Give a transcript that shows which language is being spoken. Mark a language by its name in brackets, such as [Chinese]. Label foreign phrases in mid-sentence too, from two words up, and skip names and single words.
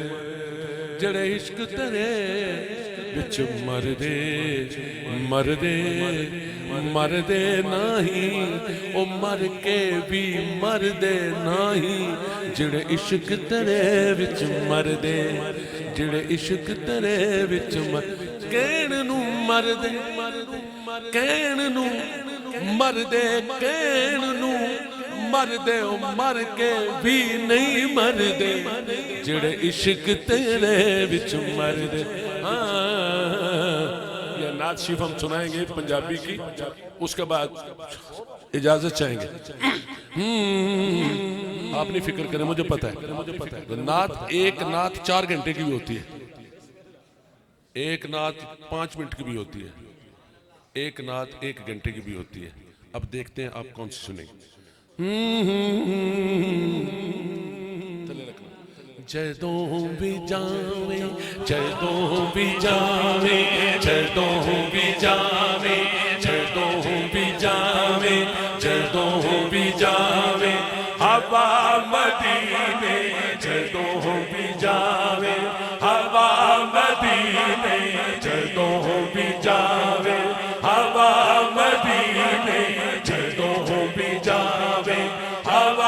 [Punjabi] جڑے عشق تیرے وچ مر دے مر دے مر دے نہیں او مر کے بھی مر دے نہیں. جڑے عشق تیرے وچ مر دے جڑے عشق تیرے وچ مر کہن نو مر دے کہن نو مر دے کہن نو مر دے او مر کے بھی نہیں مر دے جڑے عشق تیرے وچ مر دے. [Urdu] یہ نعت شریف ہم سنائیں گے پنجابی کی اس کے بعد اجازت چاہیں گے. آپ نہیں فکر کریں مجھے پتہ ہے نعت ایک نعت 4 گھنٹے کی بھی ہوتی ہے ایک نعت 5 منٹ کی بھی ہوتی ہے ایک نعت 1 گھنٹے کی بھی ہوتی ہے. اب دیکھتے ہیں آپ کون سی سنیں گے. [Punjabi] جدوں بھی جاویں جدوں بھی جاویں جدوں بھی جاویں جدوں بھی جاویں جدوں بھی جاویں ہوا مدینے جدوں بھی جاویں ہوا مدینے جدوں بھی جاویں ہوا مدینے جدوں بھی جاویں ہوا